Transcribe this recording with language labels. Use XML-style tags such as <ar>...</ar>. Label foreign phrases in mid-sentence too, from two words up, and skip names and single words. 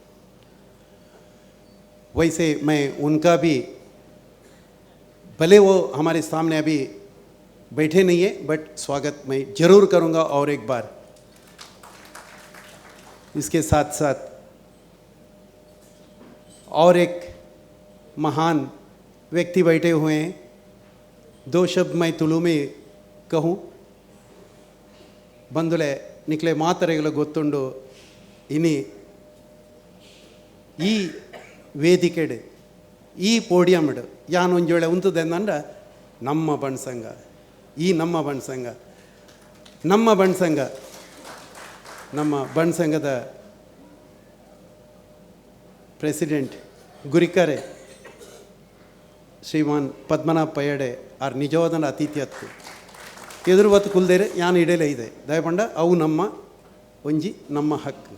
<hi>वैसे मैं उनका भी, भले वो हमारे सामने अभी बैठे नहीं है, बट स्वागत मैं जरूर करूंगा और एक बार. इसके साथ साथ और एक महान व्यक्ति बैठे हुए हैं. 2 शब्द मैं ತುಳು में कहूँ.</hi> <tcy>ಬಂಧುಳೆ ನಿಕ್ಲೆ ಮಾತರೆಗಳ ಗೊತ್ತುಂಡು ಇನಿ ಈ ವೇದಿಕೆಡ್ ಈ ಪೋಡಿಯಮ್ಡ್ ಯಾನ್ ಒಂಜೋಳೆ ಉಂತುದೆಂದಂಡ ನಮ್ಮ ಬಣ್ಸಂಗ, ಈ ನಮ್ಮ ಬಣ್ಸಂಗದ ಪ್ರೆಸಿಡೆಂಟ್ ಗುರಿಕರೆ ಶ್ರೀಮಾನ್ ಪದ್ಮನಾಭ ಪಯ್ಯಡೆ ಆರ್ ನಿಜವಾದ ಅತಿಥ್ಯತ್ತು ಎದುರು ಹೊತ್ತು ಕುಲ್ದೇರೆ ಯಾನ್ ಇಡಲೇ ಇದೆ ದಯಪಂಡ ಅವು ನಮ್ಮ ಒಂಜಿ ನಮ್ಮ ಹಕ್ಕು.</tcy>